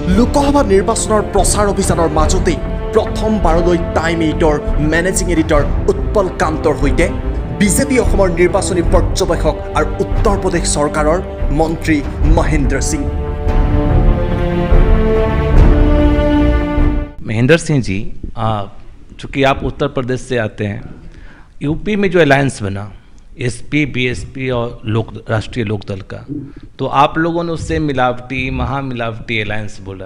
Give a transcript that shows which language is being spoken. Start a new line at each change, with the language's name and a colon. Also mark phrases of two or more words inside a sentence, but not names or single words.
Assamese: লোকসভা নিৰ্বাচনৰ প্ৰচাৰ অভিযানৰ মাজতেই প্ৰথমবাৰলৈ টাইম 8ৰ
English: managing editor
Assamese: উৎপল কান্তৰ সৈতে বিজেপি অসমৰ নিৰ্বাচনী পৰ্যবেক্ষক আৰু উত্তৰ প্ৰদেশ চৰকাৰৰ মন্ত্ৰী মহেন্দ্ৰ সিং।
Hindi: महेंद्र सिंह जी, चूँकि आप उत्तर प्रदेश से आते हैं, यूपी में जो अलायंस बना एसपी बीएसपी और राष्ट्रीय लोकदल का, तो आप लोगों ने उससे मिलावटी महामिलावटी अलायंस बोला।